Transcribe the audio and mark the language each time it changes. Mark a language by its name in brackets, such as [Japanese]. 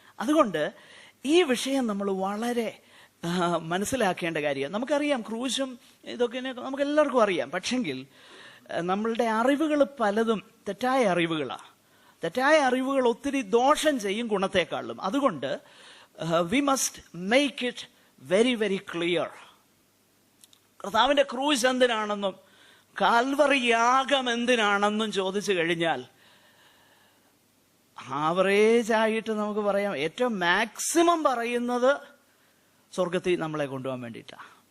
[Malayalam] അതുകൊണ്ട് ഈ വിഷയം നമ്മൾ വളരെ മനസ്സിലാക്കേണ്ട കാര്യം. നമുക്കറിയാം ക്രൂശും ഇതൊക്കെ നമുക്ക് എല്ലാവർക്കും അറിയാം. പക്ഷെങ്കിൽ നമ്മളുടെ അറിവുകൾ പലതും തെറ്റായ അറിവുകളാണ്. തെറ്റായ അറിവുകൾ ഒത്തിരി ദോഷം ചെയ്യും ഗുണത്തെക്കാളും. അതുകൊണ്ട് [English] we must make it very very clear. [Malayalam] കർത്താവിന്റെ ക്രൂശ് എന്തിനാണെന്നും കാൽവറി യാഗം എന്തിനാണെന്നും ചോദിച്ചു കഴിഞ്ഞാൽ ആവറേജ് ആയിട്ട് നമുക്ക് പറയാം, ഏറ്റവും മാക്സിമം പറയുന്നത് സ്വർഗത്തിൽ നമ്മളെ കൊണ്ടുപോകാൻ വേണ്ടിയിട്ടാണ്.